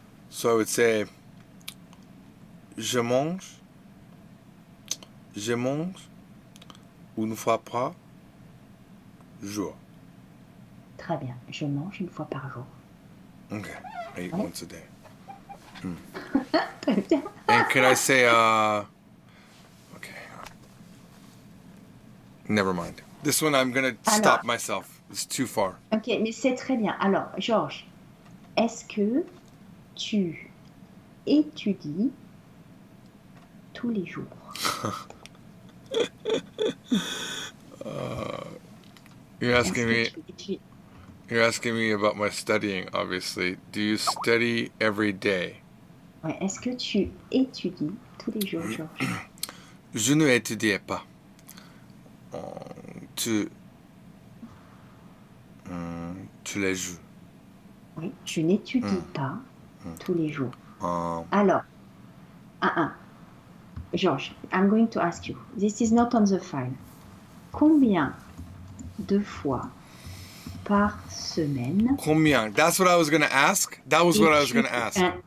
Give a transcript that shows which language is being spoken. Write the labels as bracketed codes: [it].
[en] So I would say, [fr] je mange une fois par jour. Très bien. Je mange une fois par jour. [en] Okay, I eat [fr] Ouais. [en] once a day. [fr] Très bien. [en] And can I say, okay, never mind. This one I'm gonna stop myself. It's too far. [fr] Ok, mais c'est très bien. Alors, Georges, est-ce que tu étudies tous les jours? [en] You're [fr] Est-ce [en] asking [fr] que [en] me. [fr] tu étudies? [en] You're asking me about my studying, obviously. Do you study every day? [fr] Ouais, est-ce que tu étudies tous les jours, Georges? Je ne étudiais pas. Tu les joues. Oui, je n'étudie pas tous les jours. Um, [en] Alors, Georges, I'm going to ask you. This is not on the file. [fr] Combien de fois par semaine combien? [en] That's what I was gonna ask. That was what I was gonna ask.